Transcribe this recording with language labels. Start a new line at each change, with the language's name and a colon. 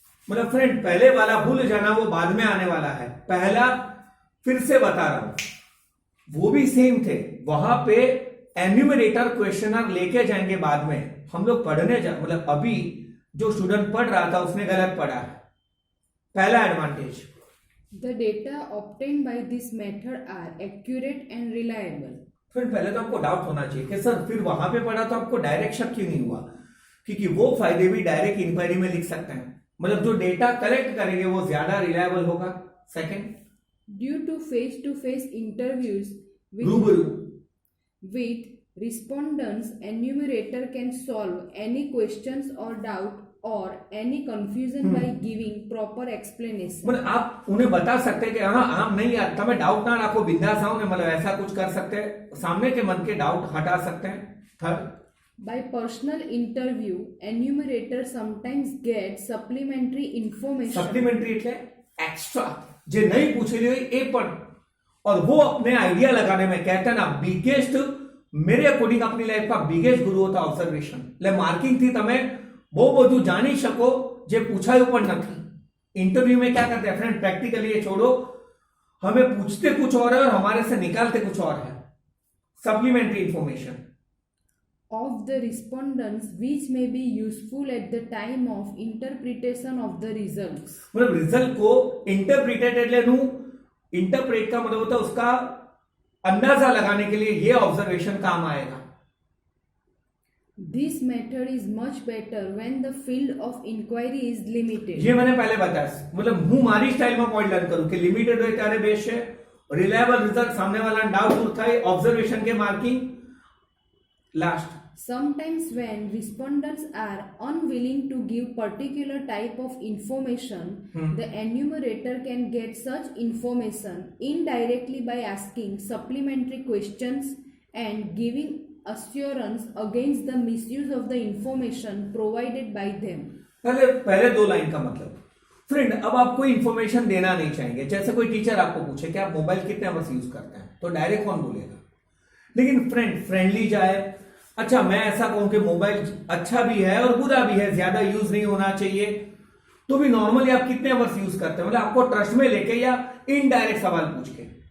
Hindi: मतलब फ्रेंड, पहले वाला भूल जाना, वो बाद में आने वाला है. पहला फिर से बता रहा हूं, वो भी सेम थे. वहां पे एन्यूमरेटर क्वेश्चनर लेके जाएंगे बाद में. हम लोग पढ़ने मतलब अभी जो स्टूडेंट पढ़ रहा था उसने गलत पढ़ा है. पहला advantage,
English: the data obtained by this method are accurate and reliable.
Hindi: फिर पहले तो आपको डाउट होना चाहिए कि सर फिर वहां पे पढ़ा तो आपको डायरेक्ट शक क्यों नहीं हुआ, क्योंकि वो फायदे भी डायरेक्ट इंक्वायरी में लिख सकते हैं, मतलब जो डेटा कलेक्ट करेंगे वो ज्यादा रिलायबल होगा।
English: second, Due to face-to-face interviews
Hindi: रूबरू,
English: with respondents, enumerator can solve any questions or doubt or any confusion by giving proper explanation.
Hindi: मतलब आप उन्हें बता सकते हैं कि हाँ आम नहीं यार तुम्हें डाउट ना रखो, बिंदास आओ, मतलब ऐसा कुछ कर सकते हैं, सामने के मन के डाउट हटा सकते हैं।
English: Third, By personal interview, enumerator sometimes gets supplementary information.
Gujarati: Supplementary એટલે एक्स्ट्रा જે નહીં પૂછેલી હોય એ પણ,
Hindi: और वो अपने आइडिया लगाने में कहते हैं ना बिगेस्ट, मेरे अकॉर्डिंग अपनी लाइफ का बिगेस्ट गुरु होता ऑब्जर्वेशन,
Gujarati: એટલે માર્કિંગ થી તમે બહુ બધું જાણી શકો જે પૂછાયું પણ નથી।
Hindi: इंटरव्यू में क्या करते हैं फ्रेंड, प्रैक्टिकली ये छोड़ो, हमें पूछते कुछ और है और हमारे से निकालते कुछ और है।
English: Supplementary information Of the respondents which may be useful at the time of interpretation of the results.
Hindi: मतलब रिजल्ट को इंटरप्रिटेट
Gujarati: એટલે નું
Hindi: इंटरप्रेट का मतलब होता है उसका अंदाजा लगाने के लिए ये ऑब्जर्वेशन काम आएगा।
English: This method is much better when the field of inquiry is limited.
Hindi: ये मैंने पहले बताया, मतलब
Gujarati: હું મારી સ્ટાઇલમાં પોઈન્ટ લર્ન કરું કે લિમિટેડ હોય ત્યારે બેસ્ટ છે, રિલાયબલ રિઝલ્ટ, સામે વાળાને ડાઉટ દૂર થાય, ઓબ્ઝર્વેશન કે marking.
English: Last, Sometimes when respondents are unwilling to give particular type of information, the enumerator can get such information indirectly by asking supplementary questions and giving assurance against the misuse of the information provided by them.
Hindi: पहले दो line का मतलब, friend अब आप कोई information देना नहीं चाहेंगे, जैसे कोई टीचर आपको पूछे कि आप मोबाइल कितने आवर्स यूज करते हैं, तो डायरेक्ट कौन बोलेगा, लेकिन फ्रेंड फ्रेंडली जाए, अच्छा मैं ऐसा कहूं कि मोबाइल अच्छा भी है और बुरा भी है, ज्यादा यूज नहीं होना चाहिए, तो भी नॉर्मली आप कितने आवर्स यूज करते हैं, मतलब आपको ट्रस्ट में लेके या इनडायरेक्ट सवाल पूछ के,